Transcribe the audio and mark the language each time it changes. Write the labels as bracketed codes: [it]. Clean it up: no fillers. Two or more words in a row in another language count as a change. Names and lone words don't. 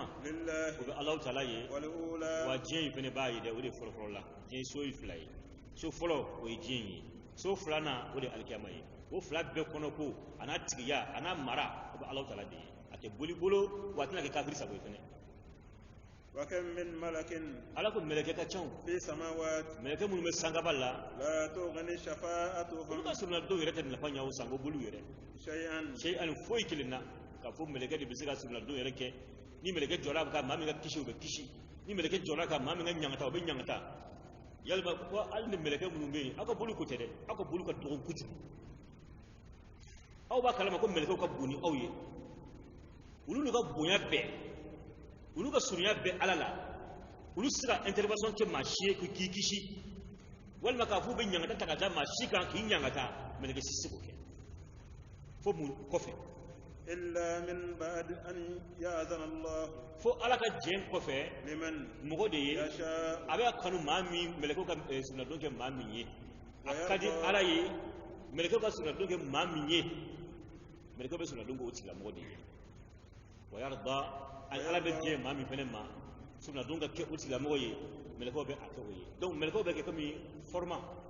[ar] لله [bm] o bɛ alahu taala ye [ar] والأولى [bm] wa diɲɛ in fɛnɛ b'a ye dɛ o de fɔlɔ fɔlɔ la diɲɛ so ye fila ye so fɔlɔ o ye diɲɛ ye so filanan o de ye alikiyama ye o fila bɛɛ kɔnɔ ko a n'a tigiya a n'a mara o bɛ alahu taala de ye a tɛ boli bolo wa a tɛna kɛ kafiri sago ye fɛnɛ [ar] وكم من ملك [bm] ala ko mɛlɛkɛ ka ca [ar] في السماوات [bm] mɛlɛkɛ minnu bɛ sangaba la [ar] لا تغني [bm] olu [ar] شفاعتهم [bm] ka surunnadon yɛrɛ tɛ nafa ɲa o sango boliw yɛrɛ [ar] شيئا [bm] sey ani foyi kelen na k'a fɔ mɛlɛkɛ de bɛ se ka surunnadon yɛrɛ kɛ ni mɛlɛkɛ jɔra ka maa min ka kisi o bɛ kisi ni mɛlɛkɛ jɔra ka maa min ka ɲangata o bɛ ɲangata yalima ko hali ni mɛlɛkɛ minnu bɛ yen aw ka boli ko tɛ dɛ aw ka boli ka dɔgɔ kojugu aw b'a kalama ko mɛlɛkɛw ka bon ni aw ye olu ka bonya bɛɛ olu ka surunya bɛɛ ala la olu se ka intervention kɛ maa si ye k'i kisi walima k'a fɔ u bɛ ɲangata ta ka da maa si kan k'i ɲangata mɛlɛkɛ si se k'o kɛ fo mun kɔfɛ [ar] إلا من بعد أن يأذن الله [bm] fo ala ka jɛn kɔfɛ [ar] لمن [bm] mɔgɔ de ye [ar] يشاء [bm] a bɛ kanu maa min mɛlɛkɛw ka surunnadon kɛ maa min ye a ka di ala ye mɛlɛkɛw ka surunnadon kɛ maa min ye mɛlɛkɛw bɛ surunnadon kɛ o tigilamɔgɔ de ye wa yarda ani ala bɛ jɛn maa min fɛnɛ ma surunnadon ka kɛ o tigilamɔgɔ ye mɛlɛkɛw bɛ a kɛ o ye donc mɛlɛkɛw bɛ kɛ komi format